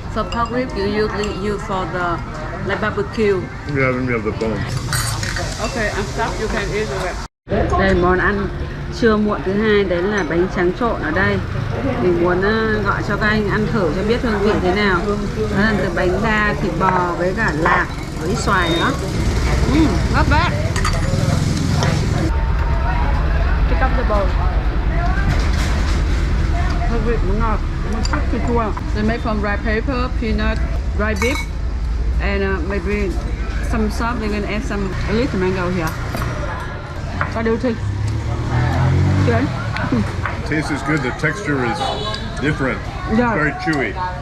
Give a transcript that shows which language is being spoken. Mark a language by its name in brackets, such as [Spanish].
[English] So pork rib you usually use for the like barbecue. Yeah, then we have the bones. Okay, I'm stuff you can eat it. [Vietnamese] Đây món ăn trưa muộn thứ hai, đấy là bánh tráng trộn ở đây. Mình muốn gọi cho các anh ăn thử cho biết hương vị thế nào. Đó là từ bánh đa, thịt bò với cả lạc với xoài nữa. [English] Not bad. Pick up the bowl. [Vietnamese] Hương vị cũng ngọt, nó sắc thì chua. [English] They made from rice paper, peanut, dry beef, and maybe some sauce. They can add some a little mango here. What do you think? Good. Taste is good. The texture is different. Yeah. Very chewy.